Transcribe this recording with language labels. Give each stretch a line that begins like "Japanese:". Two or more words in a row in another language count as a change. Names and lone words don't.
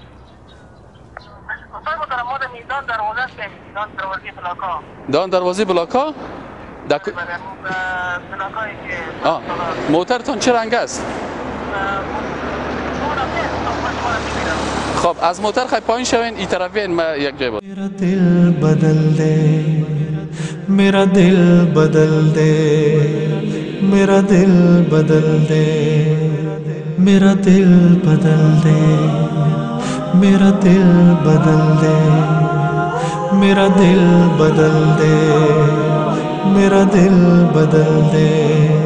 Persian: دان دروازه بلاکا. موترتون چه رنگ است؟ خب از موتر خواهی پایین شوین، این طرف بیاین، ما یک جای بود.
Urdu: میرا دل بدل ده، میرا دل بدل ده، میرا دل بدل ده، میرا دل بدل ده، میرا دل بدل ده، میرا دل بدل ده، میرا دل بدل ده.